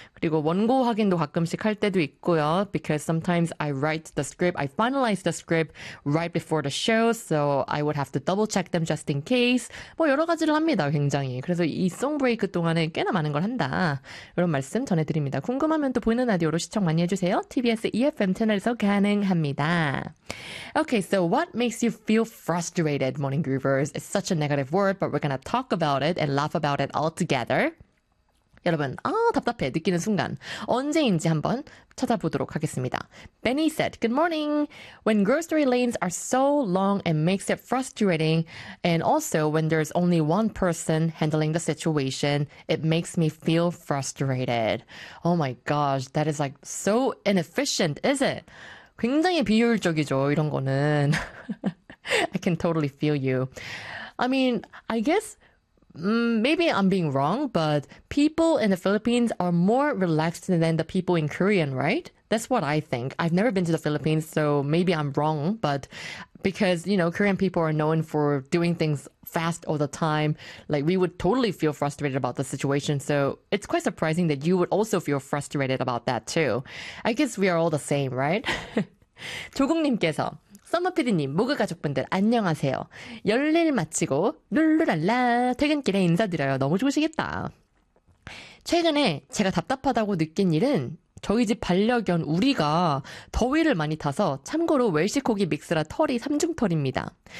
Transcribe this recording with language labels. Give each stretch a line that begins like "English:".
Korean: 그리고 원고 확인도 가끔씩 할 때도 있고요.
English: Because sometimes I write the script, I finalize the script right before the show, so I would have to double check them just in case.
Korean: 뭐 여러 가지를 합니다, 굉장히. 그래서 이 song break 동안에 꽤나 많은 걸 한다. 이런 말씀 전해드립니다. 궁금하면 또 보이는 라디오로 시청 많이 해주세요. TBS EFM 채널에서 가능합니다.
English: Okay, so what makes you feel frustrated, Morning Groovers? It's such a negative word, but we're gonna talk about it and laugh about it all together.
Korean: 여러분, 답답해 느끼는 순간 언제인지 한번 찾아보도록 하겠습니다.
English: Benny said, "Good morning. When grocery lanes are so long, it makes it frustrating. And also, when there's only one person handling the situation, it makes me feel frustrated. Oh my gosh, that is like so inefficient, is it?"
Korean: 굉장히 비효율적이죠, 이런 거는.
English: I can totally feel you. I mean, I guess maybe I'm being wrong, but people in the Philippines are more relaxed than the people in Korean, right? That's what I think. I've never been to the Philippines, so maybe I'm wrong, but because, you know, Korean people are known for doing things fast all the time, like we would totally feel frustrated about the situation. So it's quite surprising that you would also feel frustrated about that too. I guess we are all the same, right?
Korean: 조국님께서 써머피디님, 모그가족 분들 안녕하세요. 열일 마치고 룰루랄라 퇴근길에 인사드려요. 너무 좋으시겠다. 최근에 제가 답답하다고 느낀 일은 저희 집 반려견 우리가 더위를 많이 타서 참고로 웰시코기 믹스라 털이 3중 털입니다.